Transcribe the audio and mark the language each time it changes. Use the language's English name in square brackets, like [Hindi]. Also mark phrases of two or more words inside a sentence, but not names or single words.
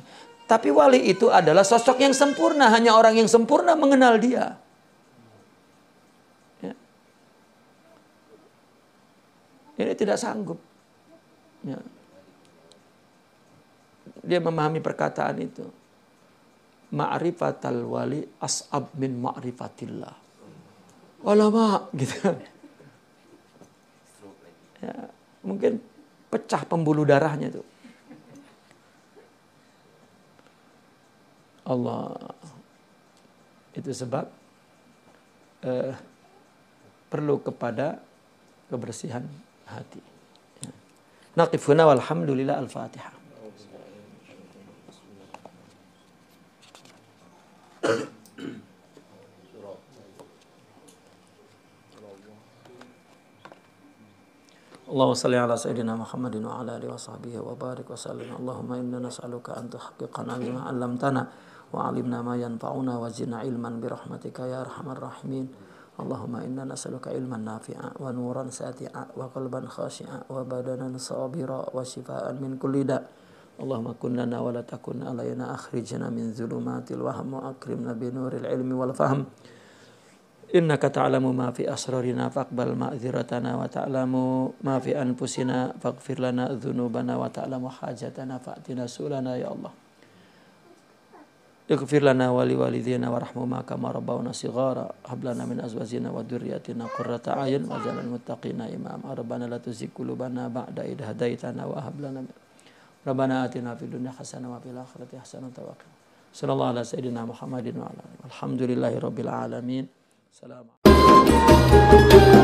[Indonesian] Tapi wali itu adalah sosok yang sempurna. Hanya orang yang sempurna mengenal dia. Ya. Ini tidak sanggup. Ya. Dia memahami perkataan itu. [Arabic] معرفة الولي أصعب من معرفة الله. [Indonesian] Ulama gitu. Ya, mungkin pecah pembuluh darahnya tuh. Allah. Itu sebab perlu kepada kebersihan hati. [Arabic] Ya. نقفونا والحمد لله الفاتحة. اللهم صل على سيدنا محمد وعلى آله وصحبه وبارك وسلم. اللهم إنا نسألك أن تحققنا بما علمتنا وعلمنا ما ينفعنا وزدنا علما برحمتك يا أرحم الراحمين. اللهم إنا نسألك علما نافعا ونورا ساطعا وقلبا خاشعا وبدنا صابرا وشفاء من كل داء'. اللهم كن لنا ولا تكن علينا أخرجنا من ظلمات الوهم وأكرمنا بنور العلم والفهم. إنك تعلم ما في أسرارنا فاقبل معذرتنا وتعلم ما في أنفسنا فاغفر لنا ذنوبنا وتعلم حاجتنا فأعطنا سؤلنا يا الله. اغفر لنا ولوالدينا وارحمهما كما ربونا صغارا. هب لنا من أزواجنا وذرياتنا قرة أعين واجعلنا متقين إماما. ربنا لا تزغ قلوبنا بعد إذ هديتنا وهب لنا ربنا آتنا في الدنيا حسنة وفي الآخرة حسنة وقنا. صلى الله على سيدنا محمد وعلى آله. Alhamdulillahirabbil alamin. Assalamualaikum.